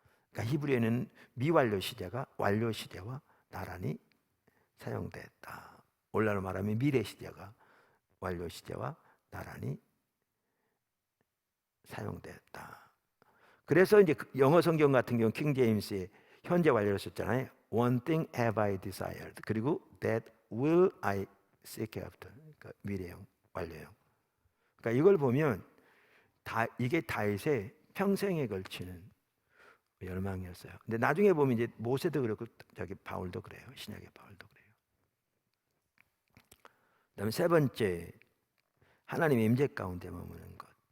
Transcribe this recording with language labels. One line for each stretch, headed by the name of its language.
Korean: 그러니까 히브리어는 미완료 시제가 완료 시제와 나란히 사용되었다. 오늘날로 말하면 미래 시제가 완료 시제와 나란히 사용되었다. 그래서 이제 영어 성경 같은 경우 킹 제임스의 현재 완료를 썼잖아요.
English: One thing have I desired.
Korean: 그리고
English: that will I seek after.
Korean: 그러니까 미래형, 완료형. 그러니까 이걸 보면 이게 다윗의 평생에 걸치는 열망이었어요. 근데 나중에 보면 이제 모세도 그렇고 저기 바울도 그래요. 신약의 바울도 그래요. 그다음에 세 번째, 하나님의 임재 가운데 머무는 것.